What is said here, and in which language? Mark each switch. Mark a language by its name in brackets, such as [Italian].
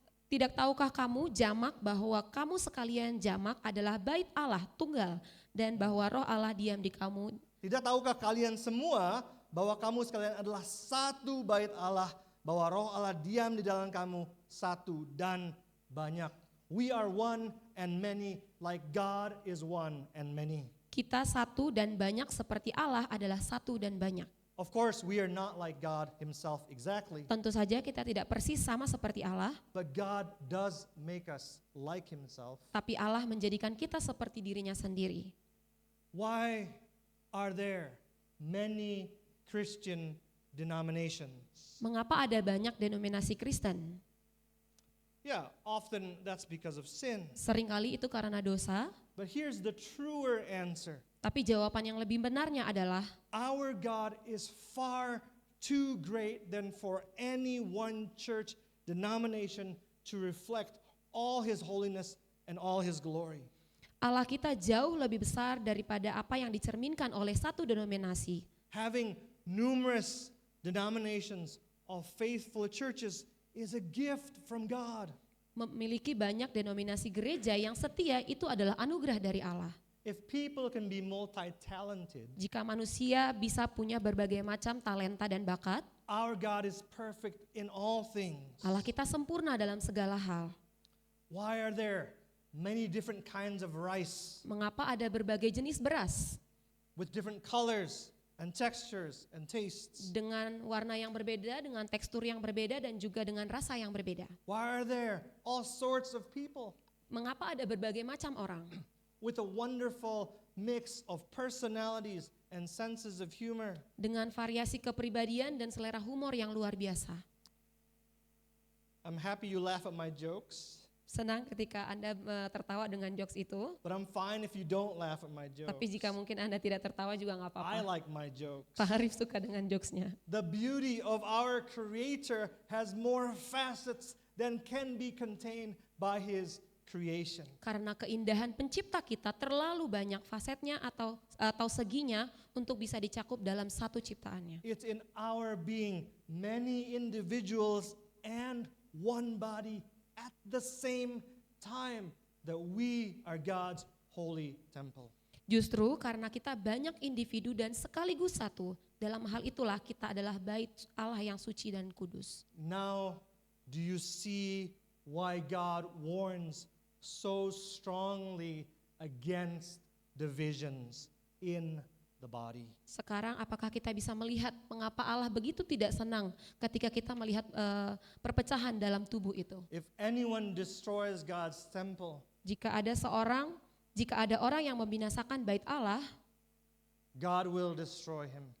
[Indonesian] Tidak tahukah kamu jamak bahwa kamu sekalian jamak adalah bait Allah tunggal, dan bahwa roh Allah diam di kamu? Tidak tahukah kalian semua bahwa kamu sekalian adalah satu bait Allah, bahwa roh Allah diam di dalam kamu, satu dan banyak. [English] We are one and many, like God is one and many. [Indonesian] Kita satu dan banyak seperti Allah adalah satu dan banyak. [English] Of course, we are not like God himself exactly, [Indonesian] Tentu saja kita tidak persis sama seperti Allah, [English] but God does make us like himself. [Indonesian] tapi Allah menjadikan kita seperti dirinya sendiri. [English] Why are there many Christian denominations? [Indonesian] Mengapa ada banyak denominasi Kristen? [English] Yeah, often that's because of sin. [Indonesian] Seringkali itu karena dosa, [English] But here's the truer answer. [Indonesian] tapi jawaban yang lebih benarnya adalah [English] Our God is far too great than for any one church denomination to reflect all his holiness and all his glory. [Indonesian] Allah kita jauh lebih besar daripada apa yang dicerminkan oleh satu denominasi. [English] Having numerous denominations of faithful churches is a gift from God. [Indonesian] Memiliki banyak denominasi gereja yang setia itu adalah anugerah dari Allah. [English] If people can be multi-talented, [Indonesian] Jika manusia bisa punya berbagai macam talenta dan bakat, [English] our God is perfect in all things. [Indonesian] Allah kita sempurna dalam segala hal. [English] Why are there many different kinds of rice [Indonesian] Mengapa ada berbagai jenis beras [English] with different colors and textures and tastes? [Indonesian] dengan warna yang berbeda, dengan tekstur yang berbeda, dan juga dengan rasa yang berbeda? [English] Why are there all sorts of people [Indonesian] Mengapa ada berbagai macam orang [English] with a wonderful mix of personalities and senses of humor? [Indonesian] dengan variasi kepribadian dan selera humor yang luar biasa? [English] I'm happy you laugh at my jokes, [Indonesian] Senang ketika Anda tertawa dengan jokes itu, [English] but I'm fine if you don't laugh at my jokes. [Indonesian] tapi jika mungkin Anda tidak tertawa juga nggak [English] I like my jokes. [Indonesian] Pak Arif suka dengan jokesnya. [English] The beauty of our Creator has more facets than can be contained by His creation. [Indonesian] Karena keindahan pencipta kita terlalu banyak fasetnya atau seginya untuk bisa dicakup dalam satu ciptaannya. [English] It's in our being many individuals and one body at the same time that we are God's holy temple. [Indonesian] Justru karena kita banyak individu dan sekaligus satu, dalam hal itulah kita adalah bait Allah yang suci dan kudus. [English] Now, do you see why God warns so strongly against divisions in the body? [Indonesian] Sekarang apakah kita bisa melihat mengapa Allah begitu tidak senang ketika kita melihat perpecahan dalam tubuh itu? [English] If anyone destroys God's temple, [Indonesian] Jika ada orang yang membinasakan bait Allah, [English] God will destroy him.